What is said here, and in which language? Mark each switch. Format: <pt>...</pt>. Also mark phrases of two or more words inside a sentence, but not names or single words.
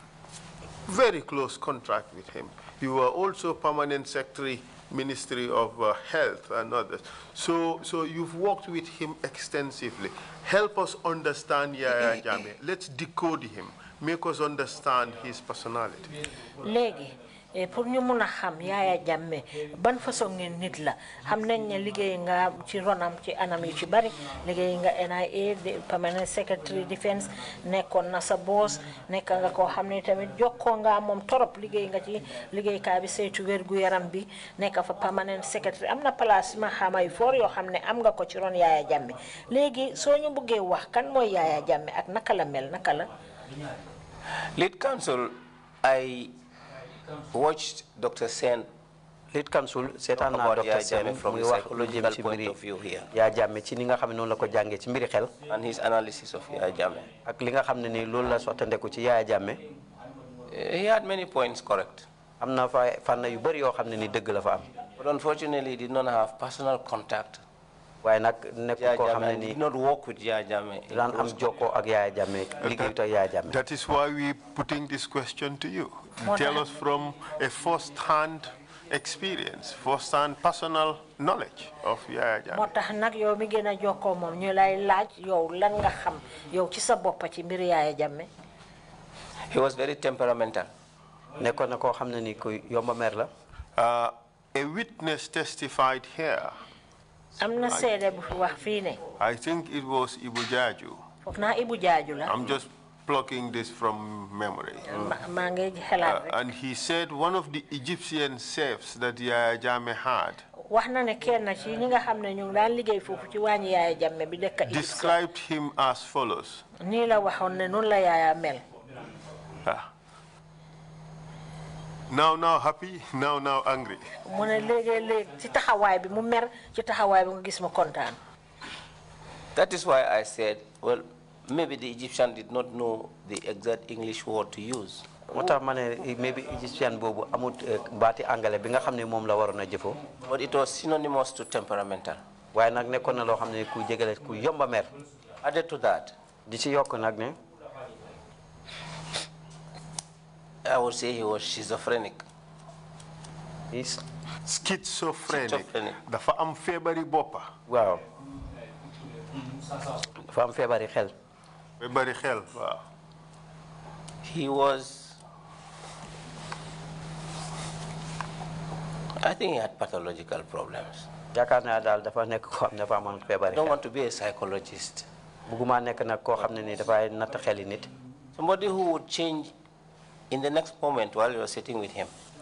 <en>Very close contact with him. You are also Permanent Secretary Ministry of Health and others. So you've worked with him extensively. Help us understand Yaya Jammeh. Let's decode him. Make us understand his personality.</en> <wo>Legi, pour ñu mëna xam Yaya Jammeh ban façon ngeen nit la xam nañ ne liggéey nga ci ronam ci anam yu ci bari liggéey nga NIA</wo> <en>Permanent Secretary Defense</en> <wo>nekkoon na sa boss nekk nga ko xam ne tamit jokkoo nga moom torop liggéey nga ci liggéeykaay bi saytu wérgu yaram bi nekk fa</wo> <en>Permanent Secretary</en> <wo>am na place ma xama yu for yoo xam ne am nga ko ci ron Yaya Jammeh léegi soo ñu bëggee wax kan mooy Yaya Jammeh ak naka la mel naka la.</wo> <en>Lead counsel, I watched Dr. Sen.</en> <wo>Lead counsel seetaan naa Dr. Sen muy wax lu jëm ci mbiri Yaya Jammeh ci ni nga xam ne noonu la ko jàngee ci mbiri xel.</wo> <en>And his analysis of Yaya Jammeh.</en> <wo>ak li nga xam ne ni loolu la sottandeku ci Yaya Jammeh.</wo> <en>He had many points correct.</en> <wo>am na fa fànn yu bëri yoo xam ne ni dëgg la fa am.</wo> <en>But unfortunately, he did not have personal contact.</en> <wo>waaye nag nekkul koo xam ne ni</wo> <en>did not work with Yaya Jammeh.</en> <wo>daan am jokkoo ak Yaya Jammeh liggéeyut ak Yaya Jammeh.</wo> <en>That is why we putting this question to you. Tell us from a first-hand experience, first-hand personal knowledge of Yaya Jammeh.</en> <wo>moo tax nag yow mi gën a jokkoo moom ñu lay laaj yow lan nga xam yow ci sa bopp ci mbir Yaya Jammeh.</wo> <en>He was very temperamental.</en> <wo>nekkoon na koo xam ne ni ku yomba mer la.</wo> <en>A witness testified here.</en> <wo>am na seede bu fi wax fii ne.</wo> <en>I think it was Ibu Jaju.</en> <wo>foog naa Ibu Jaaju la.</wo> <en>I'm just plucking this from memory.</en> <wo>maa ngi xalaat rek.</wo> <en>And he said one of the Egyptian chefs that Yaya Jammeh had</en> <wo>wax na ne kenn ci ñi nga xam ne ñu ngi daan liggéey foofu ci wàññi Yaya Jammeh bi dëkk</wo> <en>described him as follows.</en> <wo>nii la waxoon ne noonu la Yaya mel.</wo> <en>Now happy, now angry.</en> <wo>mu ne léegi ci taxawaay bi mu mer ci taxawaay bi nga gis mu kontaan.</wo> <en>That is why I said, well, maybe the Egyptian did not know the exact English word to use.</en> <wo>moo tax ma ne maybe Egyptian boobu amut baati angale bi nga xam ne moom la waroon a jëfoo.</wo> <en>But it was synonymous to temperamental.</en> <wo>waaye nag nekkoon na loo xam ne ku jégale ku yomba mer.</wo> <en>Added to that,</en> <wo>di ci yokk nag ne.</wo> <en>I would say he was schizophrenic. He's schizophrenic.</en> <wo>Dafa am febari boppa. Wow. Dafa am febari xel. Febari xel, wow.</wo> <en>He was I think he had pathological problems. I don't want to be a psychologist. Somebody who would change in the next moment while you're sitting with him.</en>